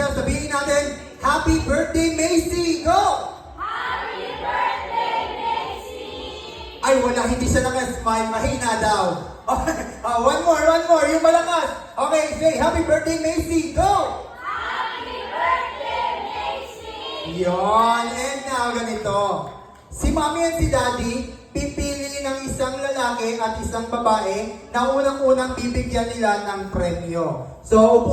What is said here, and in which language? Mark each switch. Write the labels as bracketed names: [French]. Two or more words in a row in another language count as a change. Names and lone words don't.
[Filipino] Sabihin natin, [English] Happy Birthday, [Filipino] Macy! Go! [English] Happy birthday, Macy! [Filipino] Ay, wala. Hindi siya naka-smile. Mahina daw. [English] One more. [Filipino] Yung malakas. [English] Okay, say, Happy Birthday, Macy! Go! Happy birthday, Macy! Yon. And now, [Filipino] ganito. Si Mommy at si Daddy, pipili ng isang lalaki at isang babae na unang-unang bibigyan nila ng premyo. So, upo